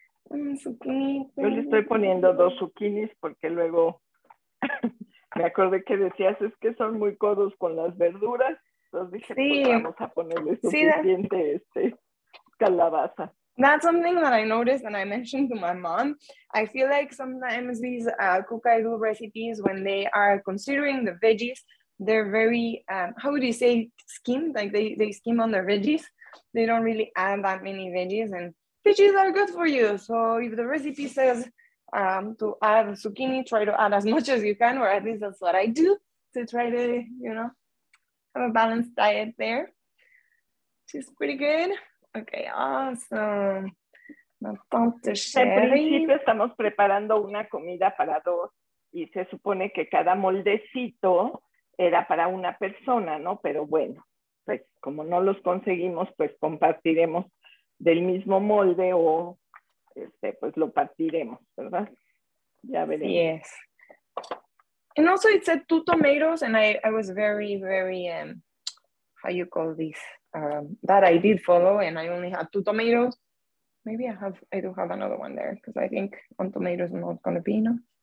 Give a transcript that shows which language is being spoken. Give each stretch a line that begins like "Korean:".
Spanish: Yo le estoy poniendo 2 zucchinis porque luego me acordé que decías es que son muy codos con las verduras. Entonces dije, pues vamos a ponerle suficiente calabaza.
English: That's something that I noticed and I mentioned to my mom. I feel like sometimes these Kukaidu recipes, when they are considering the veggies, they're very, how would you say, skimmed? Like they skim on their veggies. They don't really add that many veggies, and veggies are good for you. So if the recipe says to add zucchini, try to add as much as you can, or at least that's what I do, to try to, have a balanced diet there, which is pretty good. Okay, awesome.
Spanish: En principio estamos preparando una comida para 2 y se supone que cada moldecito era para una persona, ¿no? Pero bueno, pues como no los conseguimos, pues compartiremos del mismo molde o pues lo partiremos, ¿verdad? Ya veremos.
English: Yes. And also it said 2 tomatoes, and I was very, very, how you call this? That I did follow, and I only had 2 tomatoes. Maybe I do have another one there, because I think 1 tomato is not going to be enough.